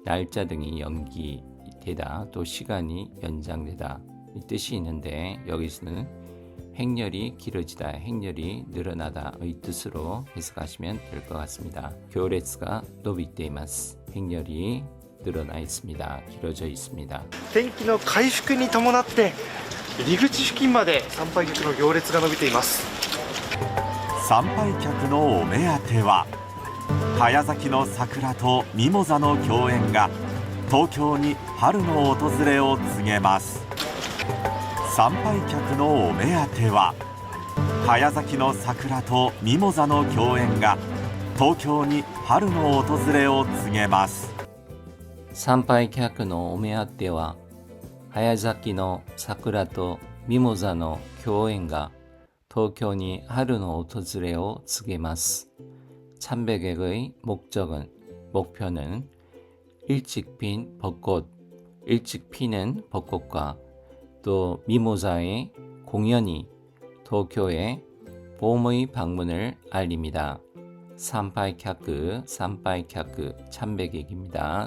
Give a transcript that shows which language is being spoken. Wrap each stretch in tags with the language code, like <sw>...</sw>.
<ko>날짜 등이 연기되다. 또 시간이 연장되다. 이 뜻이 있는데 여기서는 행렬이 길어지다. 행렬이 늘어나다의 뜻으로 해석하시면 될 것 같습니다.</ko> <ja>교레츠가 노비테이마스.</ja> <ko>행렬이 늘어나 있습니다. 길어져 있습니다.</ko> <ja>天気の回復に伴って入り口付近まで参拝客の行列が伸びています。参拝客のお目当ては早咲きの桜とミモザの共演が東京に春の訪れを告げます。参拝客のお目当ては早咲きの桜とミモザの共演が東京に春の訪れを告げます。参拝客のお目当ては早咲きの桜とミモザの共演が東京に春の訪れを告げます.</ja> <ko>참배객의 목표는 일찍 핀 벚꽃, 일찍 피는 벚꽃과 또 미모자의 공연이 도쿄의 봄의 방문을 알립니다. 산파이캬크 참배객입니다.</ko>